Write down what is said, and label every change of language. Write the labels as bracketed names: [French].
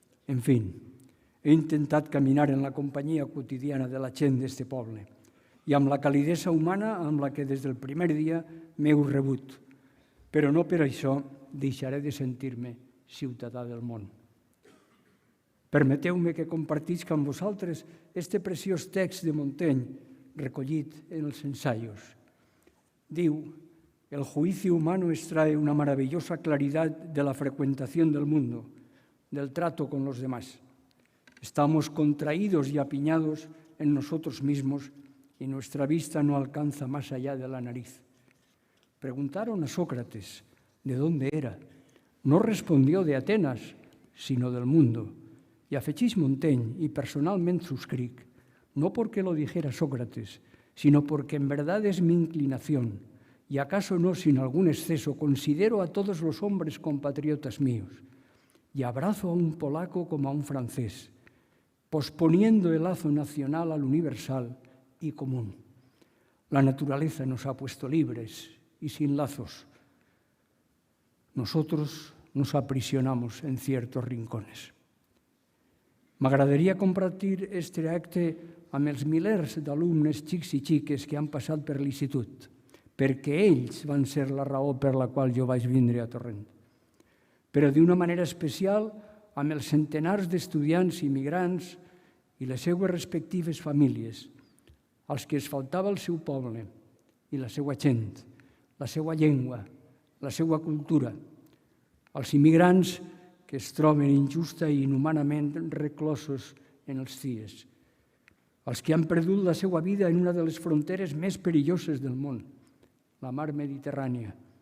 [Catalan] En fi, he intentat caminar en la companyia quotidiana de la gent d'este poble i amb la calidesa humana amb la que des del primer dia m'heu rebut, però no per això deixaré de sentir-me ciutadà del món. Permeteu-me que compartisca amb vosaltres este preciós text de Montaigne recollit en els ensayos. Diu: [Spanish] el juicio humano extrae una maravillosa claridad de la frecuentación del mundo, del trato con los demás. Estamos contraídos y apiñados en nosotros mismos y nuestra vista no alcanza más allá de la nariz. Preguntaron a Sócrates de dónde era. No respondió de Atenas, sino del mundo. Y [Catalan] afegeix [Spanish] Montaigne, y personalmente [Catalan] suscric, [Spanish] no porque lo dijera Sócrates, sino porque en verdad es mi inclinación, y acaso no sin algún exceso, considero a todos los hombres compatriotas míos, y abrazo a un polaco como a un francés, posponiendo el lazo nacional al universal y común. La naturaleza nos ha puesto libres y sin lazos. Nosotros nos aprisionamos en ciertos rincones. [Catalan] M'agradaria compartir este acte amb els milers d'alumnes xics i xiques que han passat per l'institut, perquè ells van ser la raó per la qual jo vaig vindre a Torrent. Però d'una manera especial amb els centenars d'estudiants immigrants i les seues respectives famílies, als que es faltava el seu poble i la seva gent, la seva llengua, la seva cultura, als immigrants que es troben injusta i inhumanament reclosos en els CIES, els que han perdut la seva vida en una de les fronteres més perilloses del món, la mar Mediterrània.